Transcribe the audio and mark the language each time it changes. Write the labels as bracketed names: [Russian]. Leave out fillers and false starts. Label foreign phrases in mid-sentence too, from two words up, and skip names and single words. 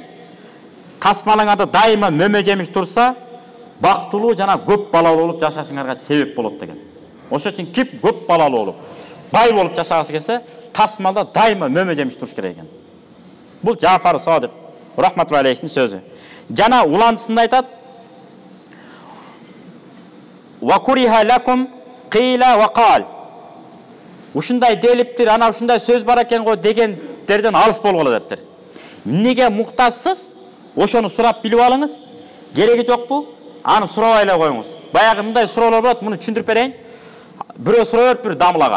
[Kyrgyz] Тасмалыңарды дайыма мөмө жемиш турса, бактылуу жана көп балалуу болуп жашашыңарга себеп болот деген. Ошон үчүн ким көп балалуу болуп, бай болуп жашагысы келсе, тасмалда дайыма мөмө жемиш туруш керек экен. Бул Жафар Садык [Arabic] رحمة الله عليه [Kyrgyz] сөзү. Жана уландысында айтат: [Arabic] "وكره لكم قيل وقال." [Kyrgyz] Ушундай делиптир, ана ушундай сөз бар экен го дегендерден алыс болгула дептир. Эмнеге муктажсыз? Ошону сурап билип алыңыз. Кереги жокпу? Аны сурабай эле коюңуз. Баягы мындай суроолор болот, муну түшүндүрүп берейин. Бирөө сурап бир дамылага.